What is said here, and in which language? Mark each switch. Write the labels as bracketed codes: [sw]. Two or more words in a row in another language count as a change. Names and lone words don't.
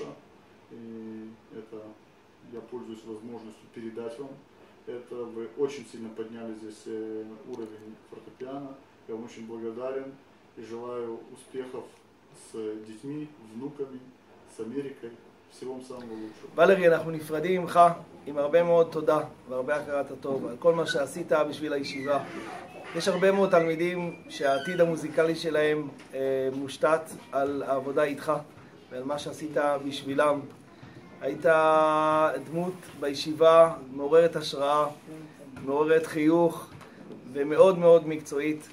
[ru] И это я пользуюсь возможностью передать вам. Это вы очень сильно подняли здесь уровень фортепиано. Я вам очень благодарен и желаю успехов с детьми, внуками, с Америкой. всего самого лучшего. [he] ולרי, אנחנו נפרדים ממך עם הרבה מאוד תודה והרבה הכרת הטוב על כל מה שעשית בשביל הישיבה. יש הרבה מאוד תלמידים שהעתיד המוזיקלי שלהם מושתת על העבודה איתך ועל מה שעשית בשבילם. היית דמות בישיבה מעוררת השראה, מעוררת חיוך ומאוד מאוד מקצועית.